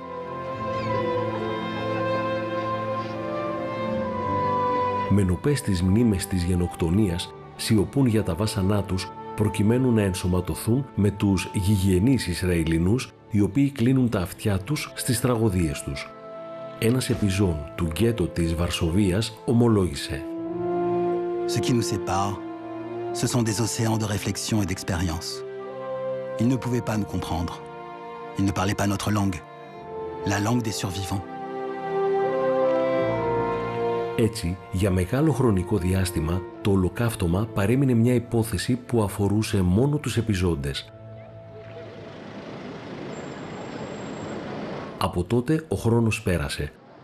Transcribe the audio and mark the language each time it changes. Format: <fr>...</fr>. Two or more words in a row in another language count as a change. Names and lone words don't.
<el>Μενοπές στις μνήμες της γενοκτονίας σιωπούν για τα βάσανά τους προκειμένου να ενσωματωθούν με τους γηγενείς Ισραηλινούς, οι οποίοι κλείνουν τα αυτιά τους στις τραγωδίες τους. Ένας επιζών του γκέτο της Βαρσοβίας ομολόγησε:</el> <fr>Ce qui nous sépare, ce sont des océans de réflexion et d'expérience. Ils ne pouvaient pas nous comprendre. Ils ne parlaient pas notre langue, la langue des survivants.</fr> <el>Έτσι, για μεγάλο χρονικό διάστημα, το ολοκαύτωμα παρέμεινε μια υπόθεση που αφορούσε μόνο τους επιζώντες. Από τότε ο χρόνος πέρασε.</el>